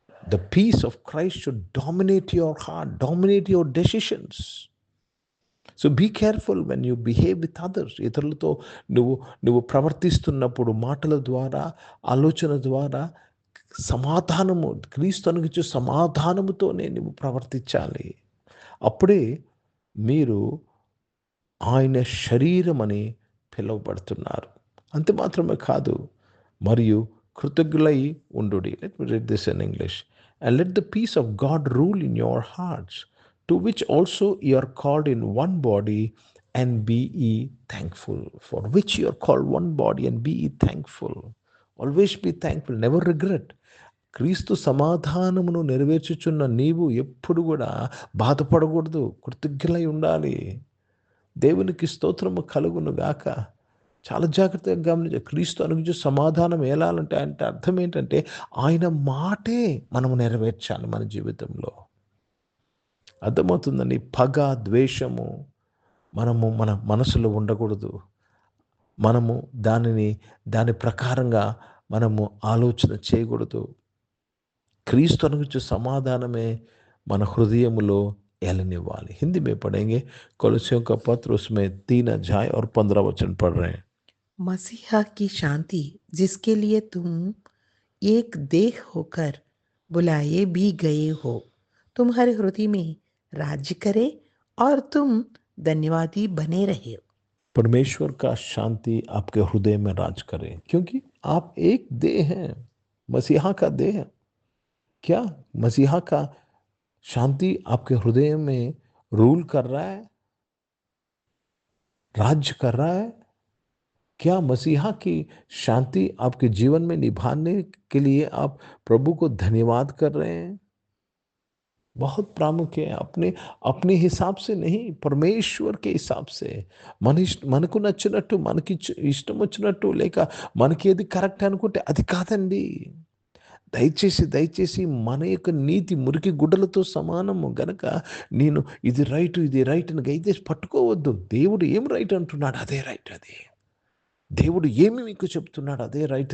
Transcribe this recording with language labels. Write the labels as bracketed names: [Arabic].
[English] The peace of Christ should dominate your heart, dominate your decisions. So be careful when you behave with others. [Telugu] ఇతరులతో నువ్వు ప్రవర్తిస్తున్నప్పుడు మాటల ద్వారా, ఆలోచన ద్వారా సమాధానము, క్రీస్తు అనుగురించి సమాధానముతోనే నువ్వు ప్రవర్తించాలి. అప్పుడే మీరు ఆయన శరీరం అని పిలువబడుతున్నారు. అంతే మాత్రమే కాదు, మరియు కృతజ్ఞులై ఉండుడి. [English] Let me read this in English. And let the peace of God rule in your hearts, to which also you are called in one body, and be ye thankful. For which you are called one body, and be ye thankful. Always be thankful, never regret. [Telugu] క్రీస్తు సమాధానమును నెరవేర్చుచున్న నీవు ఎప్పుడు కూడా బాధపడకూడదు, కృతజ్ఞులై ఉండాలి. దేవునికి స్తోత్రము కలుగును గాక. చాలా జాగ్రత్తగా గమనించాలి. క్రీస్తు అనుగురించి సమాధానం ఏలాలంటే అంటే అర్థం ఏంటంటే ఆయన మాటే మనము నెరవేర్చాలి మన జీవితంలో. అర్థమవుతుందండి? పగ, ద్వేషము మన మనసులో ఉండకూడదు. మనము దాని ప్రకారంగా మనము ఆలోచన చేయకూడదు. క్రీస్తు అనుగురించి సమాధానమే మన హృదయములో ఏలనివ్వాలి. [Hindi] హిందీ में पढ़ेंगे। कोलोसियों का पत्र, उसमें 3 अध्याय और 15 वचन पढ़ रहे हैं। मसीहा की शांति, जिसके लिए तुम एक देह होकर बुलाए भी गए हो, तुम्हारे हृदय में राज्य करे और तुम धन्यवादी बने रहे। परमेश्वर का शांति आपके हृदय में राज करे, क्योंकि आप एक देह हैं, मसीहा का देह। क्या मसीहा का शांति आपके हृदय में रूल कर रहा है, राज्य कर रहा है? क्या मसीहा की शांति आपके जीवन में निभाने के लिए आप प्रभु को धन्यवाद कर रहे हैं? बहुत प्रामुख्य है। अपने हिसाब से नहीं, परमेश्वर के हिसाब से. [Telugu] మనకు నచ్చినట్టు, మనకి ఇష్టం వచ్చినట్టు, లేక మనకి ఏది కరెక్ట్ అనుకుంటే అది కాదండి. దయచేసి మన యొక్క నీతి మురికి గుడ్డలతో సమానము గనక నేను ఇది రైట్ అని దయచేసి పట్టుకోవద్దు. దేవుడు ఏం రైట్ అంటున్నాడు అదే రైట్. అది దేవుడు ఏమి మీకు చెప్తున్నాడు అదే రైట్.